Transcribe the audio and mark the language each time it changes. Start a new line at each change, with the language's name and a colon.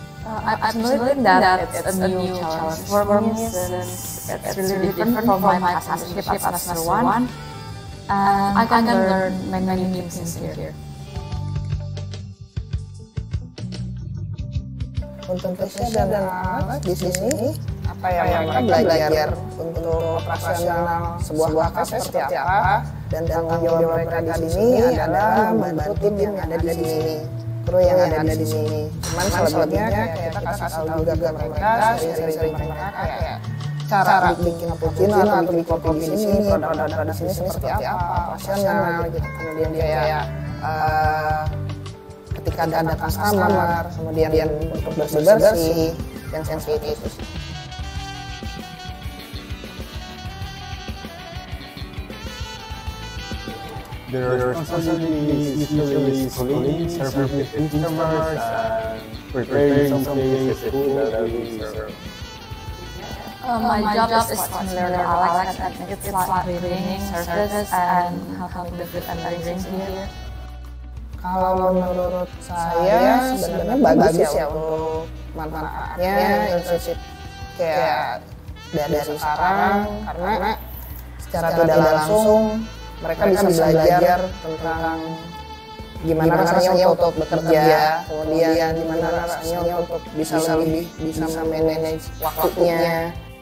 English: I've learned that it's a new challenge for me since it's really different from my past internship as semester 1. And I can learn many new things here.
Indonesian: Untuk Tisha dan anak di sini, apa yang mereka belajar untuk operasional sebuah kafe seperti apa, dan tanggung jawab mereka di sini adalah membantu tim yang ada di sini, kru yang ada di sini. Cuman selebihnya kayak kita kasih tahu juga ke mereka, sering-sering mereka kayak cara bikin cappuccino atau bikin kopi di sini, produk-produk di sini seperti apa, operasional gitu. Kemudian kayak ketika ada customer, kemudian untuk bersih-bersih dan sensitif.
English: Their responsibility is usually cleaning, serving the customers, and preparing some days the food that we serve. My job is quite similar to Alex. I think it's like cleaning, service, and helping the food and drinks here.
Indonesian: Kalau menurut saya sebenarnya bagus ya untuk manfaatnya internship kayak dari sekarang, karena secara tidak langsung mereka bisa belajar tentang gimana rasanya untuk bekerja, kemudian gimana rasanya untuk bisa manage waktunya.